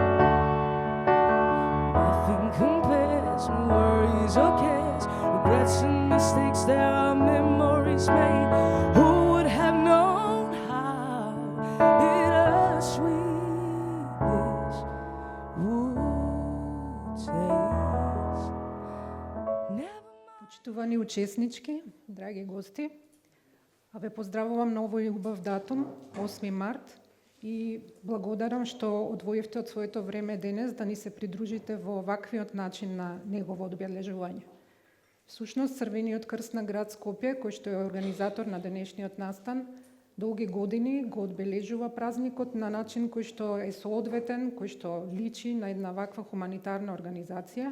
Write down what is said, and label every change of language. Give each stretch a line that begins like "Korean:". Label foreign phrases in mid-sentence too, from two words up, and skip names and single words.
English: Nothing compares when worries or cares, regrets and mistakes, there are memories made. Who would have known how bittersweet this would taste? Never mind.
Macedonian: Почитувани учеснички, драги гости, а ве поздравувам на овој убав датум, 8 март, и благодарам што одвоивте од своето време денес да ни се придружите во ваквиот начин на негово одбележување. Всушност, Црвениот крст на град Скопје, кој што е организатор на денешниот настан, долги години го одбележува празникот на начин кој што е соодветен, кој што личи на една ваква хуманитарна организација.